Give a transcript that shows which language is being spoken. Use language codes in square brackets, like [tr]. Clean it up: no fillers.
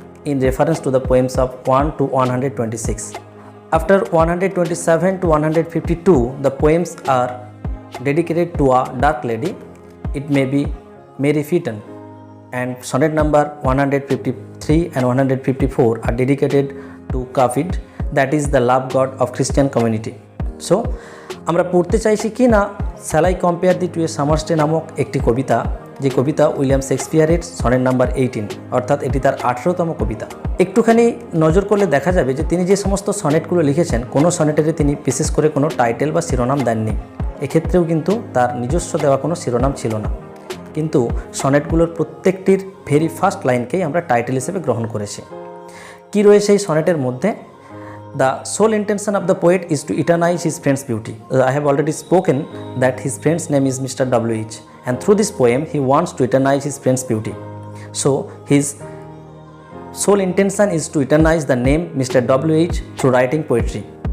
[en] in reference to the poems of 1 to 126. After 127 to 152, the poems are dedicated to a dark lady. It may be Mary Fitton, and sonnet number 153 and 154 are dedicated to Cupid, that is the love god of Christian community. [bn] So আমরা পড়তে চাইছি কি না Shall I Compare Thee to a Summer's Day নামক একটি কবিতা, যে কবিতা William শেক্সপিয়ারের sonnet number 18, অর্থাৎ এটি তার 18তম কবিতা। একটুখানি নজর করলে দেখা যাবে যে তিনি যে সমস্ত সনেটগুলো লিখেছেন, কোনো সনেটেরে তিনি বিশেষ করে কোনো টাইটেল বা শিরোনাম দেননি। এক্ষেত্রেও কিন্তু তার নিজস্ব দেওয়া কোনো শিরোনাম ছিল না, কিন্তু সনেটগুলোর প্রত্যেকটির ভেরি ফার্স্ট লাইনকেই আমরা টাইটেল হিসেবে গ্রহণ করেছি। কি রয়েছে এই সনেটের মধ্যে? [en] The sole intention of the poet is to eternize his friend's beauty. I have already spoken that his friend's name is Mr. W.H. and through this poem he wants to eternize his friend's beauty. So his sole intention is to eternize the name Mr. W.H. through writing poetry.